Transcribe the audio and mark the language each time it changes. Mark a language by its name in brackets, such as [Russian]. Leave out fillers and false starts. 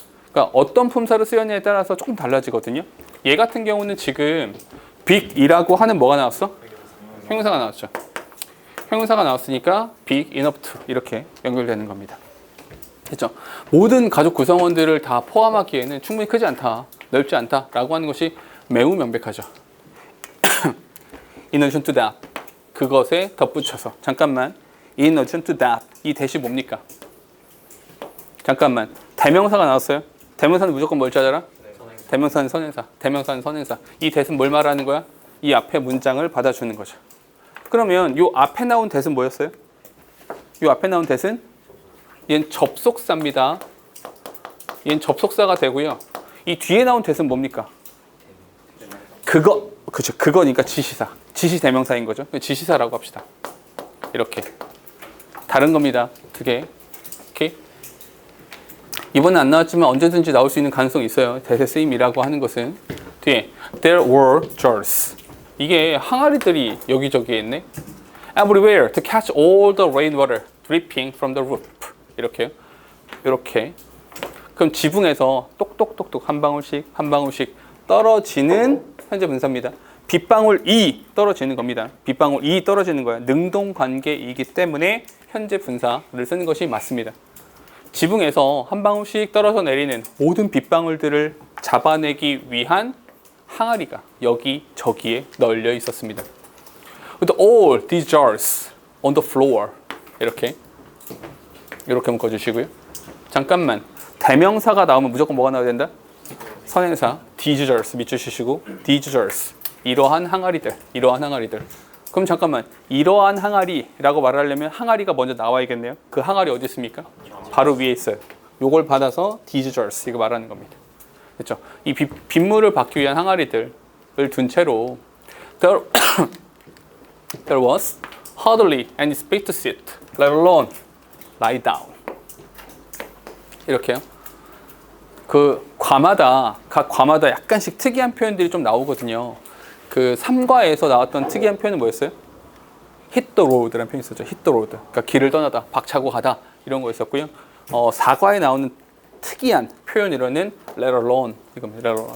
[Korean] 그러니까 어떤 품사를 쓰였냐에 따라서 조금 달라지거든요. 얘 같은 경우는 지금 big이라고 하는 뭐가 나왔어? 형용사가 나왔죠. 형용사가 나왔으니까 big, enough to 이렇게 연결되는 겁니다. 됐죠? 모든 가족 구성원들을 다 포함하기에는 충분히 크지 않다, 넓지 않다라고 하는 것이 매우 명백하죠. [English] In addition to that, [Korean] 그것에 덧붙여서 잠깐만. [English] In addition to that, [Korean] 이 대시 뭡니까? 잠깐만. 대명사가 나왔어요. 대명사는 무조건 뭘 찾아라? 대명사는 선행사. 대명사는 선행사. 이 대신 뭘 말하는 거야? 이 앞에 문장을 받아주는 거죠. 그러면 이 앞에 나온 대신 뭐였어요? 이 앞에 나온 대신 얘는 접속사입니다. 얘는 접속사가 되고요. 이 뒤에 나온 대신 뭡니까? 그죠. 그거니까 지시사. 지시 대명사인 거죠. 지시사라고 합시다. 이렇게. 다른 겁니다. 두 개. 오케이. 이번에 안 나왔지만 언제든지 나올 수 있는 가능성이 있어요. 대세 쓰임이라고 하는 것은 뒤에 [English] There were jars. [Korean] 이게 항아리들이 여기저기에 있네. [English] Everywhere to catch all the rainwater dripping from the roof. [Korean] 이렇게요. 이렇게 그럼 지붕에서 똑똑똑똑 한 방울씩 한 방울씩 떨어지는 현재 분사입니다. 빗방울 2 떨어지는 겁니다. 빗방울 2 떨어지는 거야. 능동 관계이기 때문에 현재 분사를 쓰는 것이 맞습니다. 지붕에서 한 방울씩 떨어져 내리는 모든 빗방울들을 잡아내기 위한 항아리가 여기저기에 널려 있었습니다. [English] With all these jars on the floor [Korean] 이렇게 묶어주시고요. 잠깐만, 대명사가 나오면 무조건 뭐가 나와야 된다? 선행사 these jars 밑줄 치시고 these jars 이러한 항아리들. 그럼 잠깐만, 이러한 항아리라고 말하려면 항아리가 먼저 나와야겠네요. 그 항아리 어디 있습니까? 바로 위에 있어요. 요걸 받아서 these jars 이거 말하는 겁니다. 그렇죠? 이 빗물을 받기 위한 항아리들을 둔 채로 [English] there was hardly any space to sit, let alone lie down. [Korean] 이렇게요. 각 과마다 약간씩 특이한 표현들이 좀 나오거든요. 그 3과에서 나왔던 특이한 표현은 뭐였어요? hit the road라는 표현이 있었죠. hit the road. 그러니까 길을 떠나다, 박차고 가다 이런 거 있었고요. 4과에 나오는 특이한 표현으로는 let alone 이겁니다.